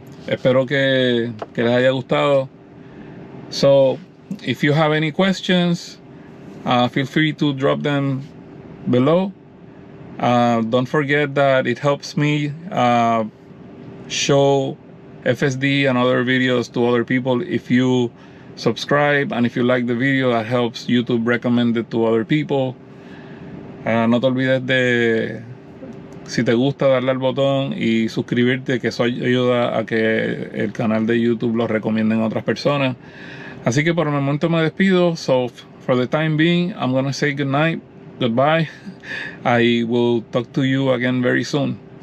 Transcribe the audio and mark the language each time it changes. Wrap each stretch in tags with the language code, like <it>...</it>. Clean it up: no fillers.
<es>Espero que les haya gustado.</es> <en>So if you have any questions, feel free to drop them below. Don't forget that it helps me show FSD and other videos to other people. If you subscribe and if you like the video, that helps YouTube recommend it to other people.</en> <es>No te olvides de, si te gusta, darle al botón y suscribirte, que eso ayuda a que el canal de YouTube lo recomienden a otras personas. Así que por el momento me despido.</es> <en>So for the time being, I'm gonna say good night, goodbye. I will talk to you again very soon.</en>